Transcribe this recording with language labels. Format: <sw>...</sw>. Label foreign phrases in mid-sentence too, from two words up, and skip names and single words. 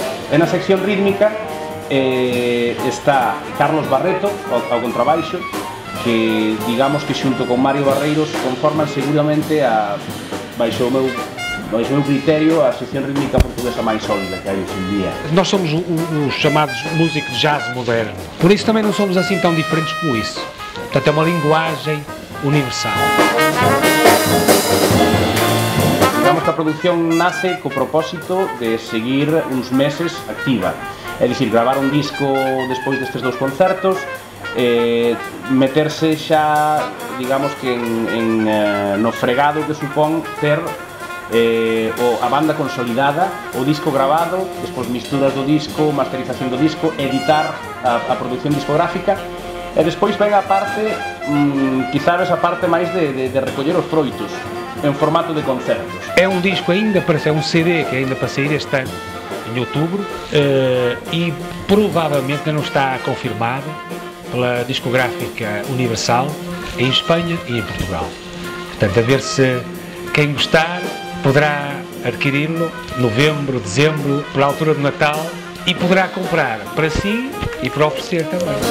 <gl>E na sección rítmica está Carlos Barreto ao contrabaixo, que digamos que xunto con Mario Barreiros conforman seguramente baixo o meu criterio a sección rítmica portuguesa máis sólida que hai hoxe en día.</gl> <pt>Nós somos os chamados músicos de jazz moderno, por isso também não somos assim tão diferentes como isso. Portanto, é uma linguagem universal.</pt> <gl>Digamos que a produción nace co propósito de seguir uns meses activa, é dicir, gravar un disco despois destes dous concertos, meterse xa, digamos que no fregado que supón ter a banda consolidada, o disco grabado, despois misturas do disco, masterización do disco, editar a produción discográfica, e despois ven a parte, quizás a parte máis de recoller os froitos en formato de concertos.</gl> <pt>É um disco ainda para ser, um CD que ainda para sair este ano, em outubro, e provavelmente ainda não está confirmado pela discográfica Universal em Espanha e em Portugal. Portanto, a ver se quem gostar poderá adquiri-lo novembro, dezembro, pela altura do Natal, e poderá comprar para si e para oferecer também.</pt>